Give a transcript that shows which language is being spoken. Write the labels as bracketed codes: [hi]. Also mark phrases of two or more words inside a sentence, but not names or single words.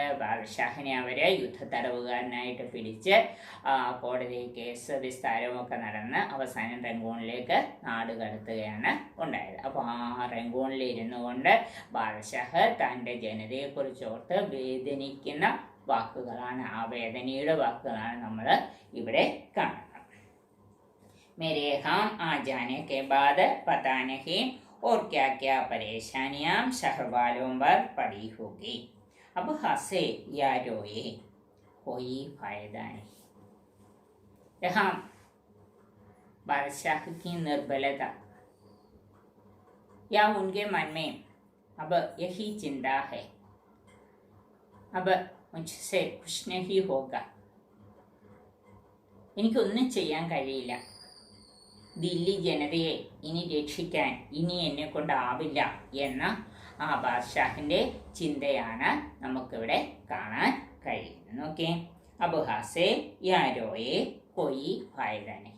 [ml] ബാദഷാഹിനെ അവരെ യുദ്ധത്തടവുകാരനായിട്ട് പിടിച്ച് കോടതി കേസ് വിസ്താരമൊക്കെ നടന്ന് അവസാനം റംഗൂണിലേക്ക് നാട് കടത്തുകയാണ് ഉണ്ടായത്. അപ്പോൾ ആ റംഗൂണിൽ ഇരുന്നു കൊണ്ട് ബാദഷാഹ് തൻ്റെ ജനതയെക്കുറിച്ച് ഓർത്ത് വേദനിക്കുന്ന വാക്കുകളാണ്, ആ വേദനയുടെ വാക്കുകളാണ് നമ്മൾ ഇവിടെ കാണുന്നത്. [hi] मेरे यहाँ आ जाने के बाद पता नहीं और क्या क्या परेशानियां शहर वालों पर पड़ी होगी. अब हंसे या रोए कोई फायदा नहीं. यहाँ बादशाह की निर्बलता या उनके मन में अब यही चिंता है, अब मुझसे कुछ नहीं होगा, [ml] എനിക്കൊന്നും ചെയ്യാൻ കഴിയില്ല, ദില്ലി ജനതയെ ഇനി രക്ഷിക്കാൻ ഇനി എന്നെ കൊണ്ടാവില്ല എന്ന ആ ബാദഷാഹിൻ്റെ ചിന്തയാണ് നമുക്കിവിടെ കാണാൻ കഴിയുന്നത്. [hi] ഓക്കെ, अब हंसे या रोए कोई फ़ायदा नहीं.